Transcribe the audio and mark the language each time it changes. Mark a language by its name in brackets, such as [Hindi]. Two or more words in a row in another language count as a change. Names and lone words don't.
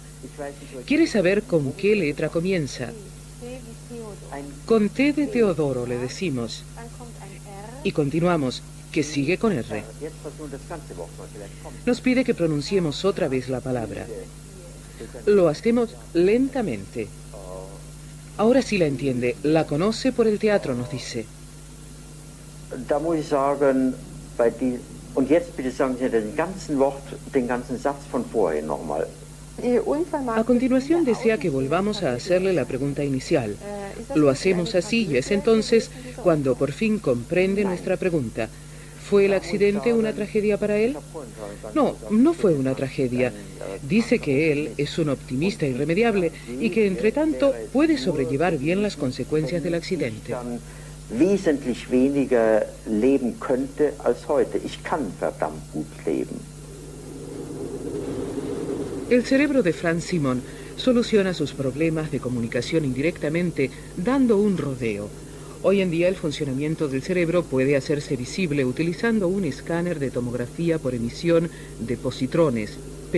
[Spanish] ¿Quiere saber con qué letra comienza? Con T de Teodoro, le decimos. Y continuamos, que sigue con R. Nos pide que pronunciemos otra vez la palabra. Lo hacemos lentamente. Ahora sí la entiende, la conoce por el teatro, nos dice. [German] Da muss ich sagen, und jetzt bitte sagen Sie den ganzen Wort, den ganzen Satz von vorhin nochmal. [Spanish] A continuación desea que volvamos a hacerle la pregunta inicial. Lo hacemos así y es entonces cuando por fin comprende nuestra pregunta. ¿Fue el accidente una tragedia para él? No, no fue una tragedia. Dice que él es un optimista irremediable y que entre tanto puede sobrellevar bien las consecuencias del accidente. [German] Wesentlich weniger leben könnte als heute. Ich kann verdammt gut leben. [Spanish] El cerebro de Franz Simon soluciona sus problemas de comunicación indirectamente dando un rodeo. Hoy en día el funcionamiento del cerebro puede hacerse visible utilizando un escáner de tomografía por emisión de positrones, PET.